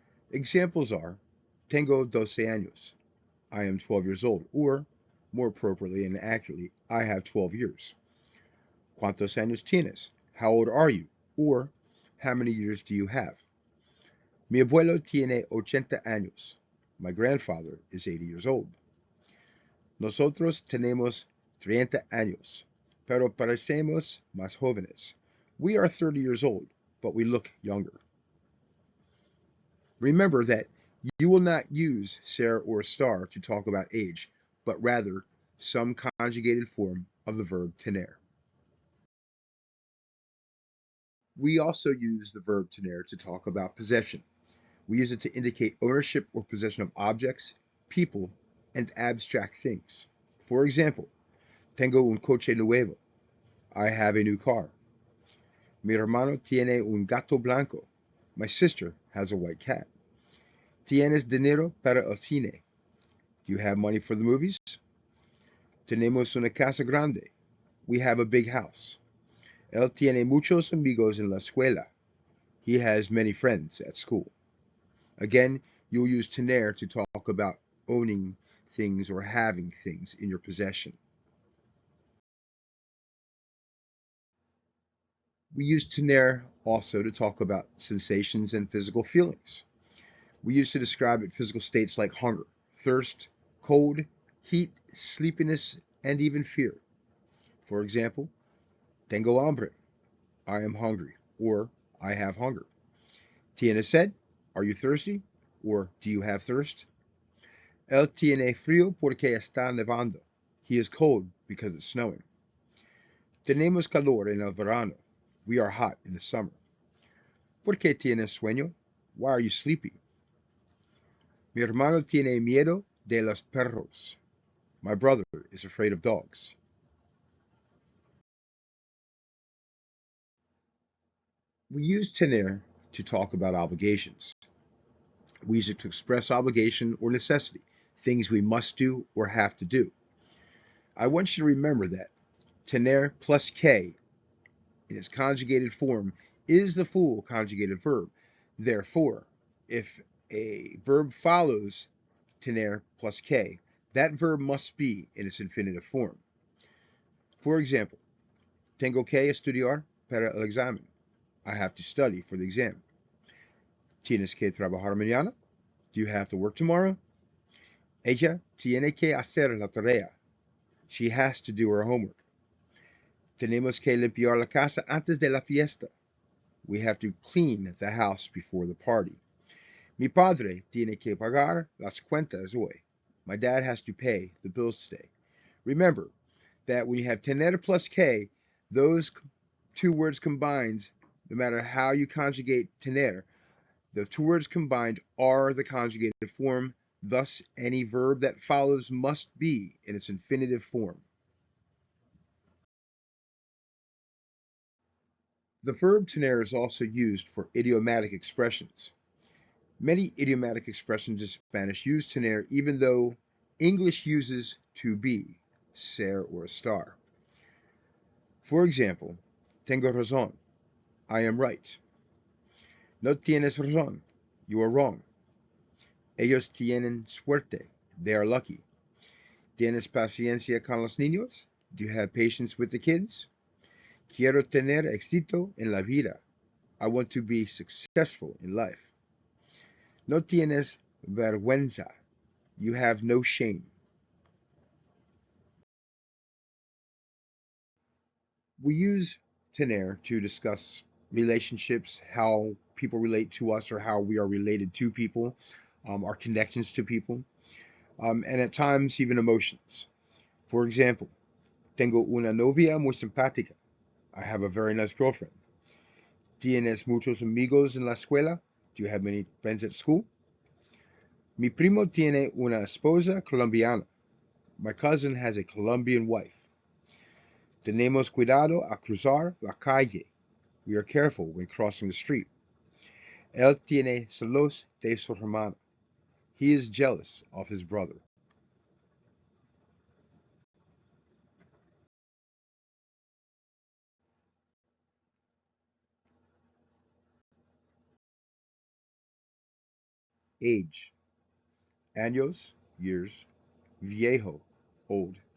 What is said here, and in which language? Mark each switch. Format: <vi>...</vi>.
<en>Examples are</en> <es>tengo 12 años,</es> <en>I am 12 years old, or more appropriately and accurately, I have 12 years.</en> <es>¿Cuántos años tienes?</es> <en>How old are you? Or how many years do you have?</en> <es>Mi abuelo tiene 80 años.</es> <en>My grandfather is 80 years old.</en> <es>Nosotros tenemos 30 años, pero parecemos más jóvenes.</es> <en>We are 30 years old, but we look younger. Remember that you will not use ser or estar to talk about age, but rather some conjugated form of the verb tener. We also use the verb tener to talk about possession. We use it to indicate ownership or possession of objects, people, and abstract things. For example,</en> <es>tengo un coche nuevo.</es> <en>I have a new car.</en> <es>Mi hermano tiene un gato blanco.</es> <en>My sister has a white cat.</en> <es>¿Tienes dinero para el cine?</es> <en>Do you have money for the movies?</en> <es>Tenemos una casa grande.</es> <en>We have a big house.</en> <es>Él tiene muchos amigos en la escuela.</es> <en>He has many friends at school. Again, you'll use tener to talk about owning things or having things in your possession. We use tener also to talk about sensations and physical feelings. We use to describe physical states like hunger, thirst, cold, heat, sleepiness, and even fear. For example,</en> <es>tengo hambre.</es> <en>I am hungry, or I have hunger.</en> <es>¿Tienes sed?</es> <en>Are you thirsty? Or do you have thirst?</en> <es>Él tiene frío porque está nevando.</es> <en>He is cold because it's snowing.</en> <es>Tenemos calor en el verano.</es> <en>We are hot in the summer.</en> <es>¿Por qué tienes sueño?</es> <en>Why are you sleepy?</en> <es>Mi hermano tiene miedo de los perros.</es> <en>My brother is afraid of dogs. We use tener to talk about obligations. We use it to express obligation or necessity, things we must do or have to do. I want you to remember that tener plus que in its conjugated form is the full conjugated verb. Therefore, if a verb follows tener plus que, that verb must be in its infinitive form. For example,</en> <es>tengo que estudiar para el examen.</es> <en>I have to study for the exam.</en> <es>¿Tienes que trabajar mañana?</es> <en>Do you have to work tomorrow?</en> <es>Ella tiene que hacer la tarea.</es> <en>She has to do her homework.</en> <es>Tenemos que limpiar la casa antes de la fiesta.</es> <en>We have to clean the house before the party.</en> <es>Mi padre tiene que pagar las cuentas hoy.</es> <en>My dad has to pay the bills today. Remember that when you have tener plus que, those two words combined, no matter how you conjugate tener, the two words combined are the conjugated form. Thus, any verb that follows must be in its infinitive form. The verb tener is also used for idiomatic expressions. Many idiomatic expressions in Spanish use tener even though English uses to be, ser or estar. For example,</en> <es>tengo razón,</es> <en>I am right.</en> <es>No tienes razón,</es> <en>you are wrong.</en> <es>Ellos tienen suerte,</es> <en>they are lucky.</en> <es>¿Tienes paciencia con los niños?</es> <en>Do you have patience with the kids?</en> <es>Quiero tener éxito en la vida.</es> <en>I want to be successful in life.</en> <es>No tienes vergüenza.</es> <en>You have no shame. We use tener to discuss relationships, how people relate to us or how we are related to people, our connections to people, and at times even emotions. For example,</en> <es>tengo una novia muy simpática.</es> <en>I have a very nice girlfriend.</en> <es>¿Tienes muchos amigos en la escuela?</es> <en>Do you have many friends at school?</en> <es>Mi primo tiene una esposa colombiana.</es> <en>My cousin has a Colombian wife.</en> <es>Tenemos cuidado a cruzar la calle.</es> <en>We are careful when crossing the street.</en> <es>Él tiene celos de su hermana.</es> <en>He is jealous of his brother. Age. Años, years. Viejo, old.</en>